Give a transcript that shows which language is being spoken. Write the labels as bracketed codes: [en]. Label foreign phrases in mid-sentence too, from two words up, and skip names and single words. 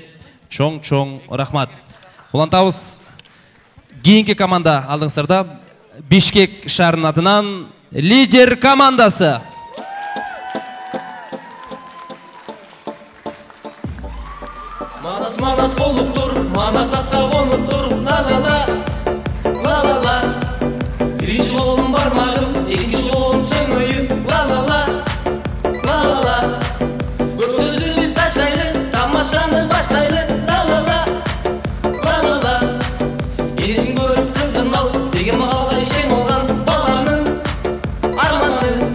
[ky] Чоң рахмат. Улантабыз. Кийинки команда алдыңыздарда Бишкек шаарынын атынан Лидер командасы. Манас болуп тур, манас атка конуп тур, ла-ла-ла, ла-ла-ла. Биринчи колум бармагым, экинчи колум сөңөйүм, ла-ла-ла, ла-ла-ла. Көп сөздү биз таштайлы, тамашаны баштайлы, ла-ла-ла, ла-ла-ла. Энесин көрүп кызын ал, деген макалга ишен алган баланын арманы.